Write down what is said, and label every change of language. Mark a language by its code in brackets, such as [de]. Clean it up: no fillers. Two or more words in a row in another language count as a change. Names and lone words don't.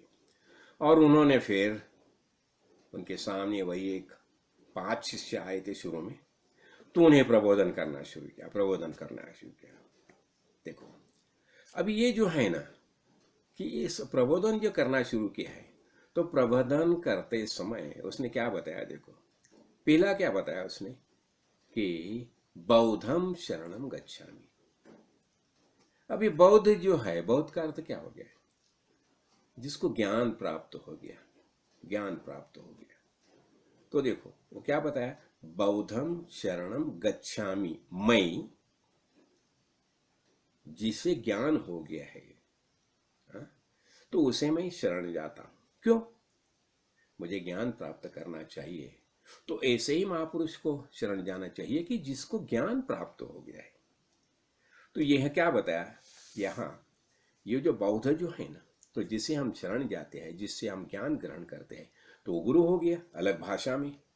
[hi] और उन्होंने फिर उनके सामने वही एक 5 शिष्य आए थे शुरू में, तो उन्हें प्रबोधन करना शुरू किया। देखो, अभी ये जो है ना, कि इस प्रबोधन जो करना शुरू किया है, तो प्रबोधन करते समय उसने क्या बताया, देखो, पहला क्या बताया उसने, कि [pi] बौद्धम शरणम गच्छामि। [hi] अभी बौद्ध जो है, बौद्ध का अर्थ क्या हो गया, जिसको ज्ञान प्राप्त हो गया। तो देखो वो क्या बताया, [pi] बौद्धम शरणम गच्छामि, [hi] मैं जिसे ज्ञान हो गया है, हाँ, तो उसे मैं शरण जाता हूं। क्यों? मुझे ज्ञान प्राप्त करना चाहिए, तो ऐसे ही महापुरुष को शरण जाना चाहिए कि जिसको ज्ञान प्राप्त हो गया है। तो यह क्या बताया यहाँ, ये जो बौद्ध जो है ना, तो जिसे हम शरण जाते हैं, जिससे हम ज्ञान ग्रहण करते हैं, तो वो गुरु हो गया अलग भाषा में।